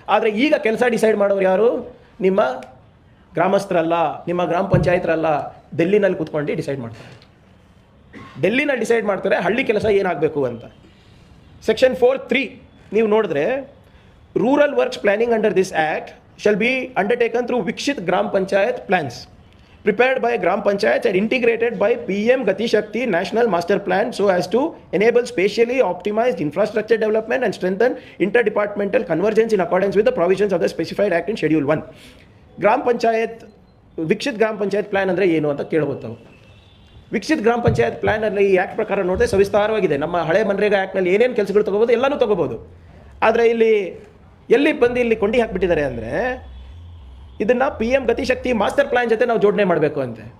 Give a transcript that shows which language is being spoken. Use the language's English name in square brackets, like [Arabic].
[Kannada] ಆದರೆ ಈಗ ಕೆಲಸ ಡಿಸೈಡ್ ಮಾಡೋರು ಯಾರು? ನಿಮ್ಮ ಗ್ರಾಮಸ್ಥರಲ್ಲ, ನಿಮ್ಮ ಗ್ರಾಮ ಪಂಚಾಯತ್ರಲ್ಲ, ಡೆಲ್ಲಿನಲ್ಲಿ ಕೂತ್ಕೊಂಡು ಡಿಸೈಡ್ ಮಾಡ್ತಾರೆ. ಡೆಲ್ಲಿನಲ್ಲಿ ಡಿಸೈಡ್ ಮಾಡ್ತಾರೆ ಹಳ್ಳಿ ಕೆಲಸ ಏನಾಗಬೇಕು ಅಂತ. ಸೆಕ್ಷನ್ 4(3) ನೀವು ನೋಡಿದ್ರೆ, [English] Rural works planning under this act shall be undertaken through Viksit Gram Panchayat plans. prepared by Gram Panchayats and integrated by PM Gati Shakti National Master Plan so as to enable spatially optimized infrastructure development and strengthen interdepartmental convergence in accordance with the provisions of the specified act in Schedule 1. [Kannada] Gram Panchayat, ವಿಕ್ಷಿತ್ ಗ್ರಾಮ panchayat plan ಅಂದರೆ ಏನು ಅಂತ ಕೇಳ್ಬೋದು ತಾವು. ವಿಕ್ಷಿತ್ ಗ್ರಾಮ ಪಂಚಾಯತ್ ಪ್ಲಾನಲ್ಲಿ ಈ act ಪ್ರಕಾರ ನೋಡಿದ್ರೆ ಸವಿಸ್ತಾರವಾಗಿದೆ. ನಮ್ಮ ಹಳೆ ಮನ್ರೇಗಾ ಆ್ಯಕ್ಟ್ನಲ್ಲಿ ಏನೇನು ಕೆಲಸಗಳು ತೊಗೋಬೋದು ಎಲ್ಲನೂ ತೊಗೋಬೋದು. ಆದರೆ ಎಲ್ಲಿ ಬಂದು ಇಲ್ಲಿ ಕೊಂಡಿ ಹಾಕಿಬಿಟ್ಟಿದ್ದಾರೆ ಅಂದರೆ ಇದನ್ನು P M Gatishakti master plan ಜೊತೆ ನಾವು ಜೋಡಣೆ ಮಾಡಬೇಕು ಅಂತೆ.